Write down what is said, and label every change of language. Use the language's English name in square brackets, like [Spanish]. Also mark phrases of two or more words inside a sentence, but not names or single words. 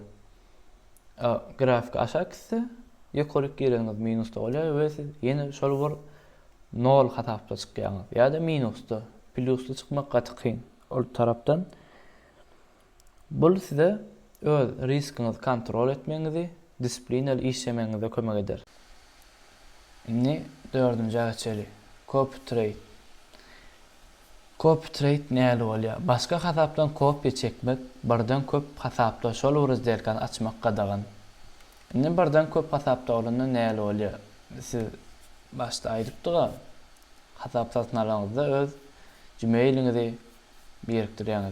[Turkmen] Grafika aşak ise ýokary gireňiz minusda bolýar we siz ýene şol bir nol hasapda çykýaňyz ýa-da minusda, plusda çykmak gaty kyn. Ol tarapdan bul size öz riskinizi kontrol etmeňizi, disiplinali işlemeňize kömek eder. Indi dördüncü geçeli. [English] Copy trade. Copy trade [Turkmen] näle bolýar? Başga hasapdan kopya çekmek, birden köp hasapda şol izlerken açmak gadagan. Indi birden köp hasapda bolanda näle bolýar? Siz başda aýdypdyga hasap satyn alaňyzda öz Gmail'iňizi biriktirýäňiz.